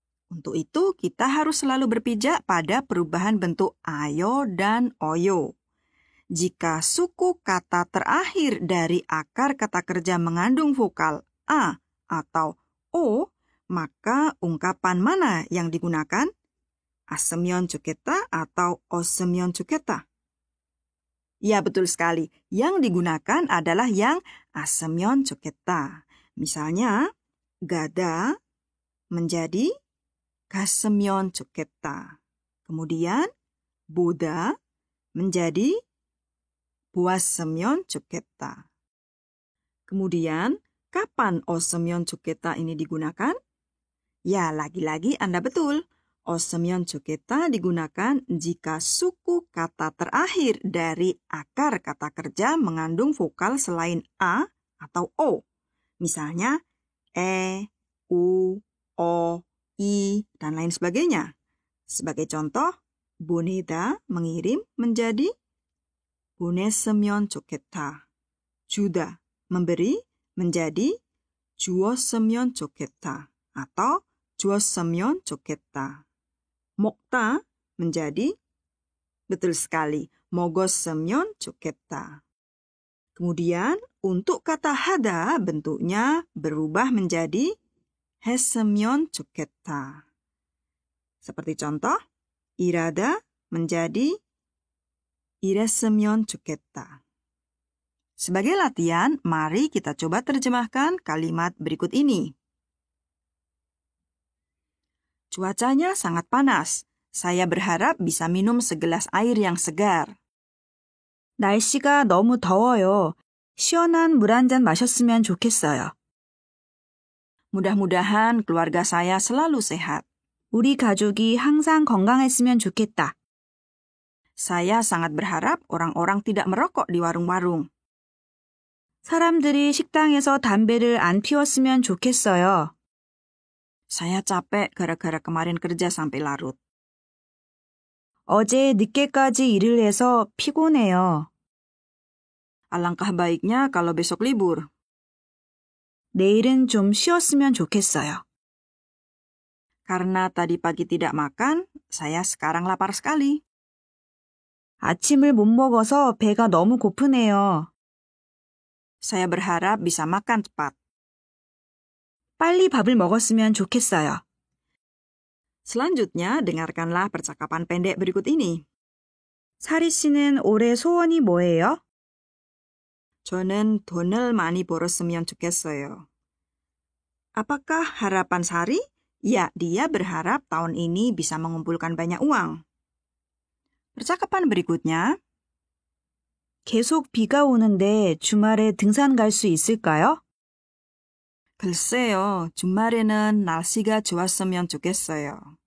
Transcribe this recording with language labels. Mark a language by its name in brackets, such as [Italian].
[Indonesian] Untuk itu, kita harus selalu berpijak pada perubahan bentuk ayo dan oyo. Jika suku kata terakhir dari akar kata kerja mengandung vokal a atau o, maka ungkapan mana yang digunakan? [Korean] as으면 좋겠다 [Indonesian] atau [Korean] 없으면 좋겠다? [Indonesian] Ya, betul sekali. Yang digunakan adalah yang [Korean] as으면 좋겠다. [Indonesian] Misalnya, [Korean] gada [Indonesian] menjadi [Korean] 갔으면 좋겠다. [Indonesian] Kemudian [Korean] 보다 [Indonesian] menjadi [Korean] 보았으면 좋겠다. [Indonesian] Kemudian Kapan [Korean] osse면 좋겠다 [Indonesian] ini digunakan? Ya, lagi-lagi Anda betul. [Korean] osse면 좋겠다 [Indonesian] digunakan jika suku kata terakhir dari akar kata kerja mengandung vokal selain A atau O. Misalnya, U, O, I, dan lain sebagainya. Sebagai contoh, [Korean] 보내다 [Indonesian] mengirim menjadi [Korean] 보냈으면 좋겠다. 주다 [Indonesian] memberi menjadi [Korean] 주었으면 좋겠다 [Indonesian] atau [Korean] 주었으면 좋겠다. 먹다 [Indonesian] menjadi, betul sekali, [Korean] 먹었으면 좋겠다. [Indonesian] Kemudian untuk kata [Korean] hada [Indonesian] bentuknya berubah menjadi [Korean] 했으면 좋겠다. [Indonesian] Seperti contoh, [Korean] irada [Indonesian] menjadi [Korean] 이랬으면 좋겠다. [Indonesian] Sebagai latihan, mari kita coba terjemahkan kalimat berikut ini. Cuacanya sangat panas. Saya berharap bisa minum segelas air yang segar. [Korean] 날씨가 너무 더워요. 시원한 물 한 잔 마셨으면 좋겠어요. [Indonesian] Mudah-mudahan keluarga saya selalu sehat. [Korean] 우리 가족이 항상 건강했으면 좋겠다. [Indonesian] Saya sangat berharap orang-orang tidak merokok di warung-warung. [Korean] 사람들이 식당에서 담배를 안 피웠으면 좋겠어요. [Indonesian] Saya capek gara-gara kemarin kerja sampai larut. [Korean] 어제 늦게까지 일을 해서 피곤해요. [Indonesian] Alangkah baiknya kalau besok libur. [Korean] 내일은 좀 쉬었으면 좋겠어요. [Indonesian] Karena tadi pagi tidak makan, saya sekarang lapar sekali. [Korean] 아침을 못 먹어서 배가 너무 고프네요. [Indonesian] Saya berharap bisa makan cepat. [Korean] 빨리 밥을 먹었으면 좋겠어요. [Indonesian] Selanjutnya, dengarkanlah percakapan pendek berikut ini. [Korean] 사리 씨는 올해 소원이 뭐예요? 저는 돈을 많이 벌었으면 좋겠어요. [Indonesian] Apakah harapan Sari? Ya, dia berharap tahun ini bisa mengumpulkan banyak uang. Percakapan berikutnya, [Korean] 계속 비가 오는데 주말에 등산 갈 수 있을까요? 글쎄요, 주말에는 날씨가 좋았으면 좋겠어요.